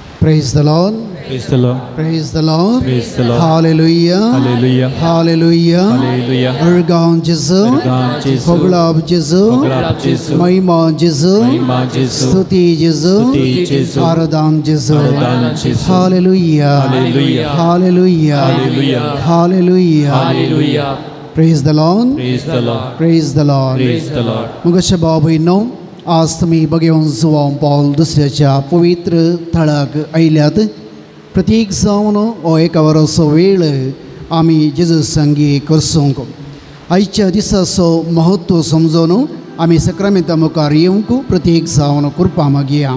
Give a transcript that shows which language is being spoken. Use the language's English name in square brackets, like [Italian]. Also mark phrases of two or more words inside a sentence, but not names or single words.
[English] Praise the Lord. Praise the Lord. Praise the Lord. Praise the Lord. Hallelujah. Hallelujah. Hallelujah. Hallelujah. [Konkani] Ergan Jesu. Ergan Jesu. Hoglab Jesu. Hoglab Jesu. Mahima Jesu. Mahima Jesu. Stuti Jesu. Stuti Jesu. Aradhan Jesu. Aradhan Jesu. [English] Hallelujah. Hallelujah. Hallelujah. Hallelujah. Hallelujah. Hallelujah. Praise the Lord. Praise the Lord. Praise the Lord. Praise the Lord. [Konkani] मगाशी बाबूनो आज तुम्ही बघेवन जुवान पाऊल दुसऱ्याच्या पवित्र थळाक आयल्यात प्रत्येक जावन हो एक वरसो वेळ आमी जेजू संगी करसूंक आयच्या दिसाचो महत्व समजून आमी सक्रामेंता मुखार येवंक प्रत्येक जावन कृपा मागया.